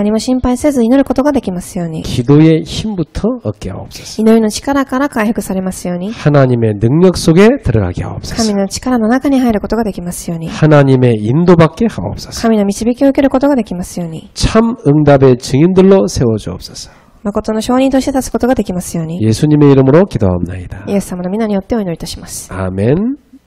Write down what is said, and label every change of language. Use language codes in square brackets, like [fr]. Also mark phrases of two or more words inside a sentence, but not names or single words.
[ja] 何も心配せず祈ることができますように。 [ko] 기도의 힘부터 얻게 하옵소서. [ja] 祈りの力から回復されますように。 [ko] 하나님의 능력 속에 들어가게 하옵소서. [ja] 神の力の中に入ることができますように。 [ko] 하나님의 인도받게 하옵소서. [ja] 神の導きを受けることができますように。 [ko] 참 응답의 증인들로 세워주옵소서. [ja] 誠の証人として立つことができますように。 [ko] 예수님의 이름으로 기도하옵나이다. [ja] イエス様の皆によってお祈りいたします。 [ko] 아멘.